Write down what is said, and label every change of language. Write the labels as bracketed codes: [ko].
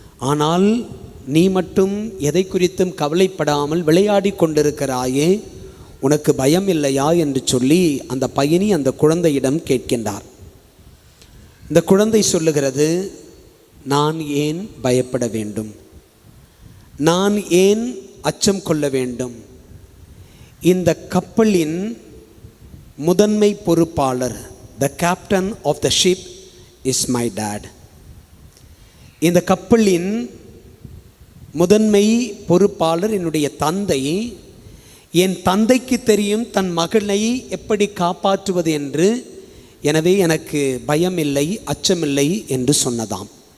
[ta] ஆனால் நீ மட்டும் எதை குறித்தும் கவலைப்படாமல் விளையாடி கொண்டிருக்கிறாயே, உனக்கு பயம் இல்லையா என்று சொல்லி அந்த பயணி அந்த குழந்தையிடம் கேட்கின்றார். இந்த குழந்தை சொல்லுகிறது, நான் ஏன் பயப்பட வேண்டும்? நான் ஏன் அச்சம் கொள்ள வேண்டும்? இந்த கப்பலின் முதன்மை பொறுப்பாளர், [en] the captain of the ship is my dad. [ta] இந்த கப்பலின் முதன்மை பொறுப்பாளர் என்னுடைய தந்தை. என் தந்தைக்கு தெரியும் தன் மகனை எப்படி காப்பாற்றுவது என்று. எனவே எனக்கு பயம் இல்லை, அச்சமில்லை என்று சொன்னதாம்.